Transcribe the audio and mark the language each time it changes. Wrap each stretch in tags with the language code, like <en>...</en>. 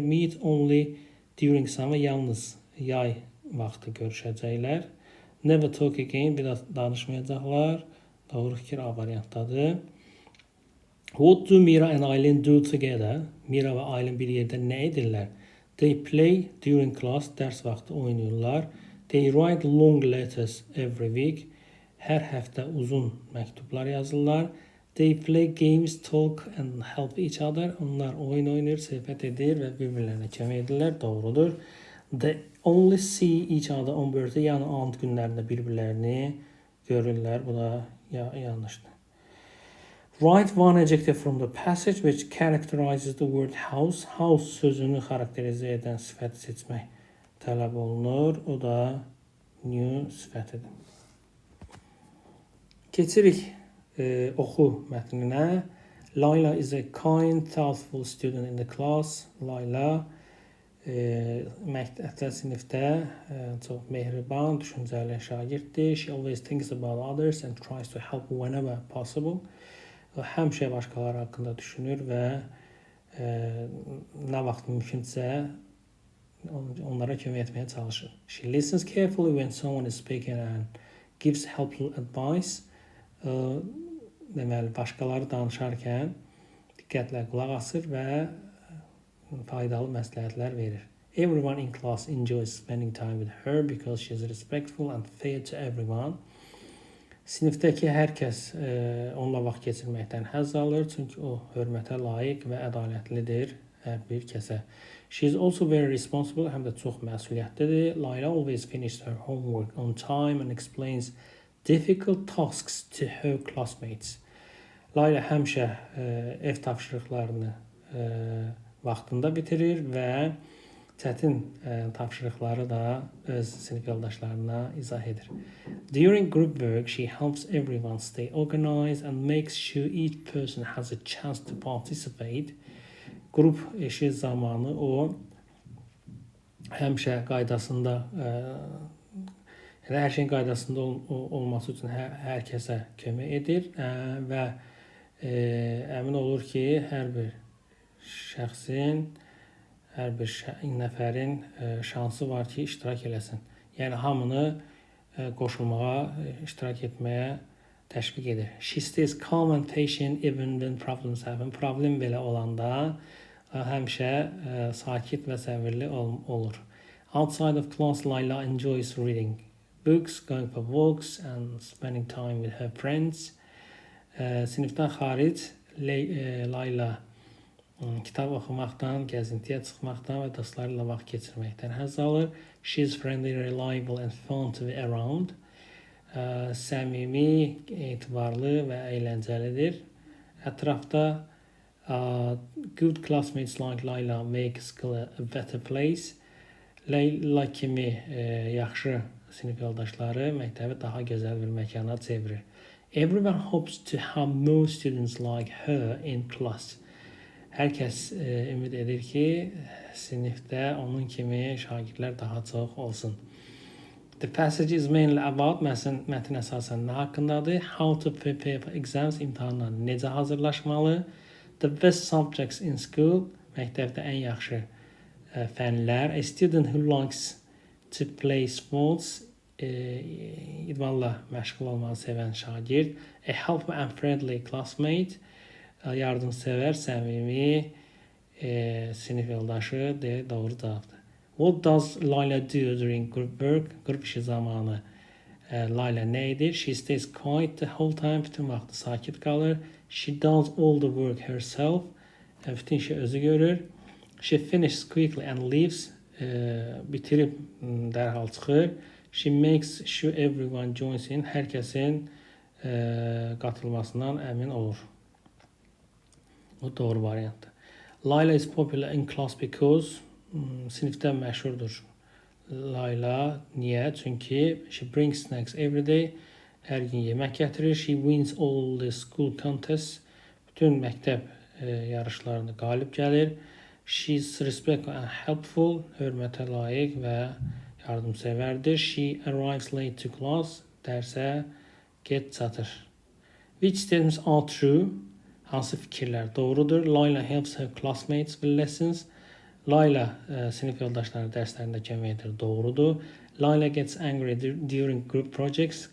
<en>Meet only during summer.</en> <az>Yalnız yay vaxtı görüşəcəklər.</az> <en>Never talk again.</en> <az>Bir daha danışmayacaqlar. Doğru fikir A variantdadır.</az> <en>What do Mira and Aylin do together?</en> <az>Mira və Aylin bir yerdə nə edirlər?</az> <en>They play during class.</en> <az>Dərs vaxtı oynayırlar.</az> <en>They write long letters every week.</en> <az>Hər həftə uzun məktublar yazırlar.</az> <en>They play games, talk and help each other.</en> <az>Onlar oyun oynayır, söhbət edir və bir-birlərinə kömək edirlər. Doğrudur.</az> <en>They only see each other on birthday.</en> <az>Yəni ant günlərində bir-birlərini görürlər. Bu da yanlışdır.</az> <en>Write one adjective from the passage which characterizes the word house.</en> <az>House sözünü xarakterizə edən sifəti seçmək tələb olunur. O da new sifətidir. Keçirik oxu mətninə.</az> <en>Layla is a kind, thoughtful student in the class.</en> <az>Layla məktəbdə, sinifdə çox mehriban, düşüncəli şagirddir.</az> <en>She always thinks about others and tries to help whenever possible.</en> <az>Həmişə başqaları haqqında düşünür və nə vaxt mümkünsə onlara kömək etməyə çalışır.</az> <en>She listens carefully when someone is speaking and gives helpful advice.</en> <az>Deməli, başqaları danışarkən diqqətlə qulaq asır və faydalı məsləhətlər verir.</az> <en>Everyone in class enjoys spending time with her because she is respectful and fair to everyone.</en> <az>Sinifdəki hər kəs onunla vaxt keçirməkdən həzz alır, çünki o hörmətə layiq və ədalətlidir hər bir kəsə.</az> <en>She is also very responsible,</en> <az>həm də çox məsuliyyətlidir.</az> <en>Layla always finishes her homework on time and explains difficult tasks to her classmates.</en> <az>Layla həmişə ev tapşırıqlarını vaxtında bitirir və çətin tapşırıqları da öz sinif yoldaşlarına izah edir.</az> <en>During group work, she helps everyone stay organized and makes sure each person has a chance to participate.</en> <az>Qrup işi zamanı o həmişə qaydasında, hər şeyin qaydasında olması üçün hər kəsə kömək edir və əmin olur ki, hər bir şəxsin, hər bir nəfərin şansı var ki, iştirak eləsin. Yəni hamını qoşulmağa, iştirak etməyə təşviq edir.</az> <en>She stays calm and patient even when problems happen.</en> <az>Problem belə olanda həmişə sakit və səbirli olur.</az> <en>Outside of class, Layla enjoys reading books, going for walks and spending time with her friends.</en> <az>Sinifdən xaric Layla kitab oxumaqdan, gəzintiyə çıxmaqdan və dostlarıyla vaxt keçirməkdən həzz alır.</az> <en>She is friendly, reliable and fun to be around.</en> <az>Səmimi, etibarlı və əyləncəlidir. Ətrafda</az> <en>good classmates like Layla make school a better place.</en> <az>Layla kimi yaxşı sinif yoldaşları məktəbi daha gözəl bir məkana çevirir.</az> <en>Everyone hopes to have more students like her in class.</en> <az>Hər kəs ümid edir ki, sinifdə onun kimi şagirdlər daha çox olsun.</az> <en>The passage is mainly about,</en> <az>mətn əsasən nə haqqındadır?</az> <en>How to prepare for exams,</en> <az>imtahanlara necə hazırlaşmalı?</az> <en>The best subjects in school,</en> <az>məktəbdə ən yaxşı fənlər.</az> <en>A student who likes to play sports,</en> <az>idmanla məşğul olmağı sevən şagird.</az> <en>A helpful and friendly classmate,</en> <az>yardımsevər, səmimi sinif yoldaşı deyə doğru cavabdır.</az> <en>What does Layla do during group work?</en> <az>Qrup işi zamanı Layla nə edir?</az> <en>She stays quiet the whole time.</en> <az>Bütün vaxtı sakit qalır.</az> <en>She does all the work herself.</en> <az>Bütün işi özü görür.</az> <en>She finishes quickly and leaves.</en> <az>Bitirib dərhal çıxır.</az> <en>She makes sure everyone joins in.</en> <az>Hər kəsin qatılmasından əmin olur. O doğru variantdır.</az> <en>Layla is popular in class because</en> <az>sinifdə məşhurdur. Layla niyə? Çünki</az> <en>she brings snacks every day.</en> <az>Hər gün yemək gətirir.</az> <en>She wins all the school contests.</en> <az>Bütün məktəb yarışlarında qalib gəlir.</az> <en>She is respectful and helpful.</en> <az>Hörmətə layiq və yardımsevərdir.</az> <en>She arrives late to class.</en> <az>Dərsə gec çatır.</az> <en>Which statements are true?</en> <az>Hansı fikirlər doğrudur?</az> <en>Layla helps her classmates with lessons.</en> <az>Layla sinif yoldaşları dərslərində kömək edir. Doğrudur.</az> <en>Layla gets angry during group projects.</en>